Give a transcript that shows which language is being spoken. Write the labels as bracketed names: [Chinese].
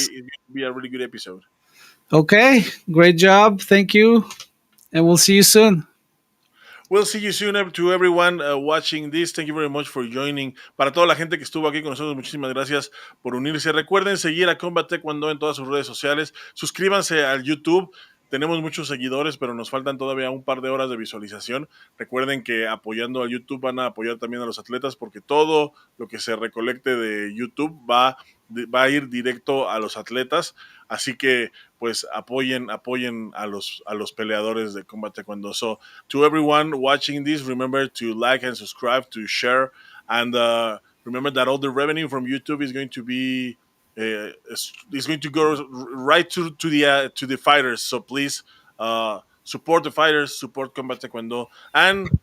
[English] it's going to be a really good episode. Okay. Great job. Thank you, and we'll see you soon. We'll see you soon to everyone watching this. Thank you very much for joining. [Spanish] Para toda la gente que estuvo aquí con nosotros, muchísimas gracias por unirse. Recuerden seguir a Combat Taekwondo en todas sus redes sociales. Suscríbanse al YouTube. Tenemos muchos seguidores, pero nos faltan todavía un par de horas de visualización. Recuerden que apoyando a YouTube van a apoyar también a los atletas, porque todo lo que se recolecte de YouTube va a ir directo a los atletas. Así que pues apoyen a los peleadores de Combat Taekwondo. [English] So to everyone watching this, remember to like and subscribe, to share, and remember that all the revenue from YouTube is going to be is going to go right to the fighters. So please support the fighters, support Combat Taekwondo, and